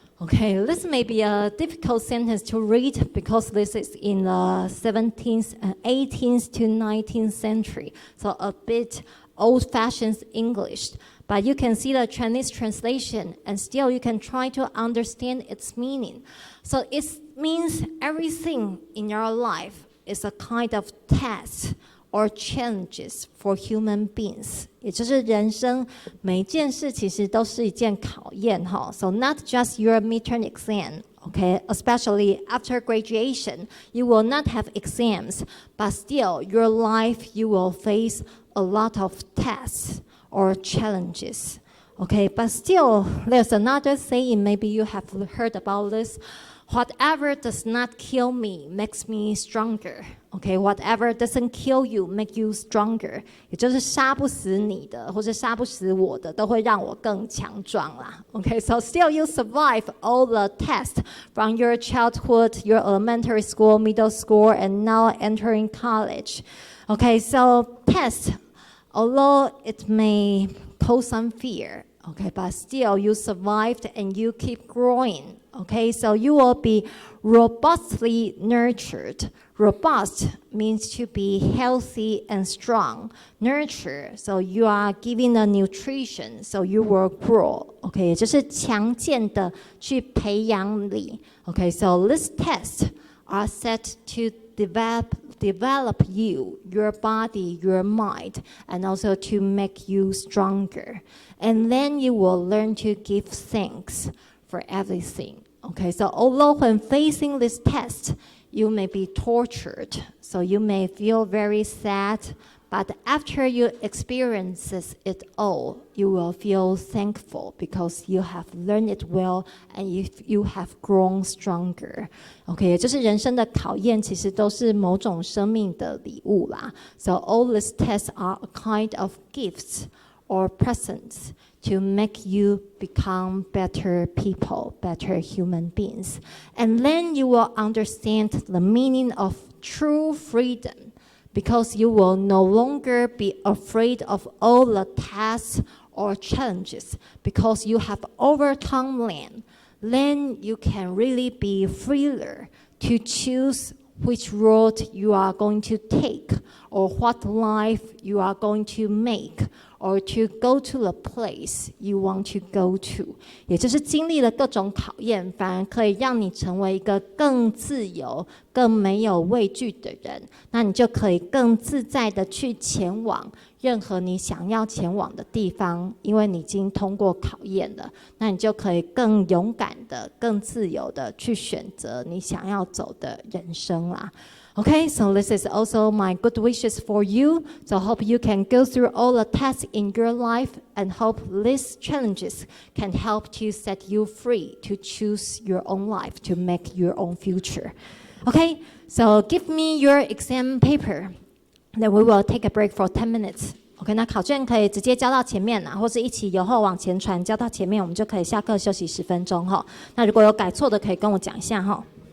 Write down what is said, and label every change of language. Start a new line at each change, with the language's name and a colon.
English: Okay, this may be a difficult sentence to read because this is in the 17th, 18th to 19th century, so a bit old-fashioned English. But you can see the Chinese translation, and still you can try to understand its meaning. So it means everything in your life is a kind of test or challenges for human beings.
Chinese: 也就是人生每件事其实都是一件考验哈。
English: So not just your midterm exam, okay? Especially after graduation, you will not have exams, but still your life you will face a lot of tests or challenges. Okay, but still there's another saying, maybe you have heard about this. Whatever does not kill me makes me stronger. Okay, whatever doesn't kill you make you stronger.
Chinese: 也就是杀不死你的，或者杀不死我的，都会让我更强壮啦。
English: Okay, so still you survive all the tests from your childhood, your elementary school, middle school, and now entering college. Okay, so tests, although it may cause some fear, okay, but still you survived and you keep growing. Okay, so you will be robustly nurtured. Robust means to be healthy and strong. Nurture, so you are giving the nutrition, so you will grow.
Chinese: Okay, 就是强健的去培养你.
English: Okay, so these tests are set to develop you, your body, your mind, and also to make you stronger. And then you will learn to give thanks for everything. Okay, so although when facing this test, you may be tortured, so you may feel very sad, but after you experience it all, you will feel thankful because you have learned it well and you have grown stronger.
Chinese: Okay, 也就是人生的考验其实都是某种生命的礼物啦.
English: So all these tests are a kind of gifts or presents to make you become better people, better human beings. And then you will understand the meaning of true freedom because you will no longer be afraid of all the tasks or challenges because you have overcome them. Then you can really be freer to choose which road you are going to take or what life you are going to make or to go to the place you want to go to.
Chinese: 也就是经历了各种考验，反而可以让你成为一个更自由、更没有畏惧的人。那你就可以更自在的去前往任何你想要前往的地方，因为你已经通过考验了。那你就可以更勇敢的、更自由的去选择你想要走的人生啦。
English: Okay, so this is also my good wishes for you. So I hope you can go through all the tests in your life and hope these challenges can help to set you free to choose your own life, to make your own future. Okay, so give me your exam paper. Then we will take a break for 10 minutes.
Chinese: OK， 那考卷可以直接交到前面或是一起由后往前传交到前面，我们就可以下课休息10分钟哈。那如果有改错的，可以跟我讲一下哈。